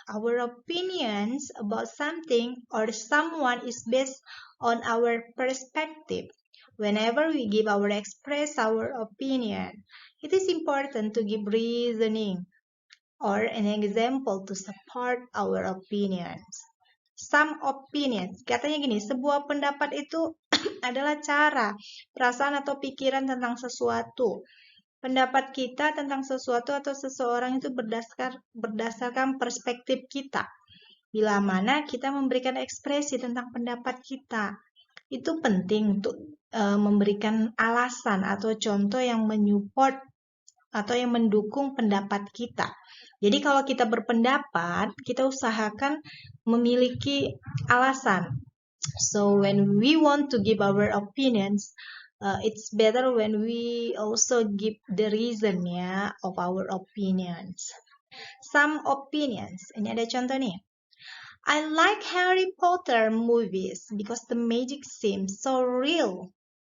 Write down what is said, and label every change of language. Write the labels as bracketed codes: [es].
[en] Our opinions about something or someone is based on our perspective. Whenever we give or express our opinion, it is important to give reasoning or an example to support our opinions. Some opinions, [id] katanya gini, sebuah pendapat itu adalah cara, perasaan atau pikiran tentang sesuatu. Pendapat kita tentang sesuatu atau seseorang itu berdasarkan perspektif kita. Bila mana kita memberikan ekspresi tentang pendapat kita, itu penting untuk memberikan alasan atau contoh yang menyupport atau yang mendukung pendapat kita. Jadi kalau kita berpendapat, kita usahakan memiliki alasan. [en] So when we want to give our opinions, it's better when we also give the reason ya of our opinions. Some opinions. [id] Ini ada contoh nih. [en] I like Harry Potter movies because the magic seems so real.